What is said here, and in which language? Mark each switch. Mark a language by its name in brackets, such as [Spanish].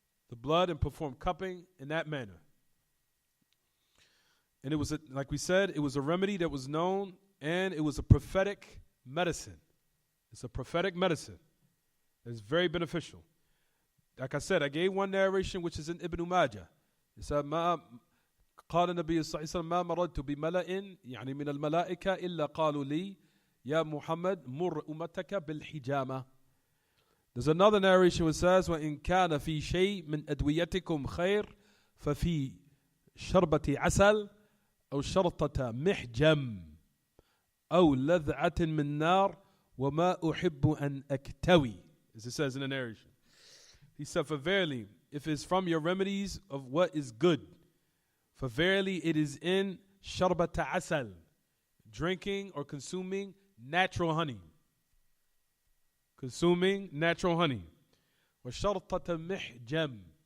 [English] the blood and perform cupping in that manner. And it was, like we said, it was a remedy that was known, and it was a prophetic medicine. It's a prophetic medicine. It's very beneficial. Like I said, I gave one narration which is in Ibn Majah. It said, [Arabic] قال النبي صلى الله عليه وسلم ما مررت بملأ يعني من الملائكة إلا قالوا لي يا محمد مر أمتك بالحجامة. [English] There's another narration which says [Arabic] وإن كان في شيء من أدويتكم خير ففي شربة عسل أو شرطة محجم أو لذعة من نار وما أحب أن أكتوي. [English] As it says in the narration. He said, for verily, if it's from your remedies of what is good, for verily it is in [Arabic] sharbata asal, [English] drinking or consuming natural honey. Consuming natural honey. [Arabic] Wa shartata mihjam.